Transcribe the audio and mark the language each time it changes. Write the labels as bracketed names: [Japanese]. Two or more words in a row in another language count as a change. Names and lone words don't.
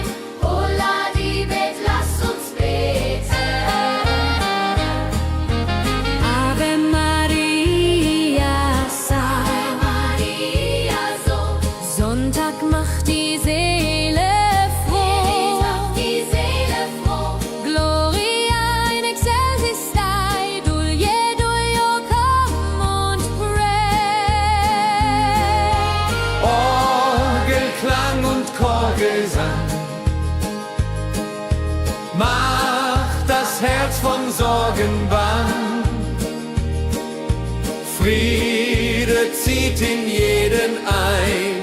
[German] Holla die Bet, lass uns beten. [Latin] Ave Maria, Ave Maria, [German] so. Sonntag macht die Seele froh. Die Seele froh. [Latin] Gloria in excelsis Dei, Dulio, [English] come und pray. [German] Orgelklang und Chorgesang macht das Herz von Sorgen bang. Friede zieht in jeden ein.